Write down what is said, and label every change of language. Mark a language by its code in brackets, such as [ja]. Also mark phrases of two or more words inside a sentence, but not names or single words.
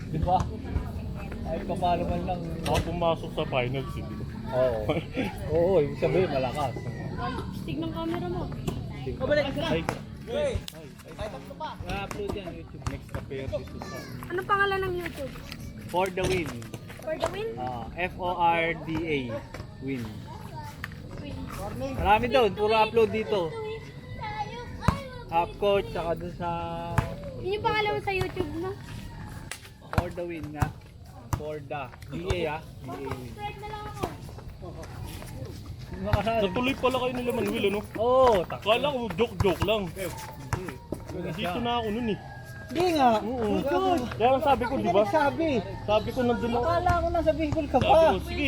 [tl] Di ba? Kahit kapalo man lang. Baka pumasok sa finals eh. Oo. Oo, ibig sabihin malakas. Stick ng camera mo. Ay, I-upload yan YouTube. next na pair si Susan. Ano pangalan ng YouTube? For the win. For the win? F-O-R-D-A. Win. Marami doon. Puro upload dito. Half court, saka doon sa Yun yung pangalan mo sa YouTube mo? For the win nga. For the. D-A ah. D-A win. Subscribe na lang ako. Natuloy pala kayo nila Manuel, ano? Oo, takbo. Kala ko joke lang. Dito na ako nun eh. Hindi nga. Oo. Kaya ang sabi ko, di ba? Sabi ko nandun ako. Akala ko nasa Bicol ka Sabi ko, sige.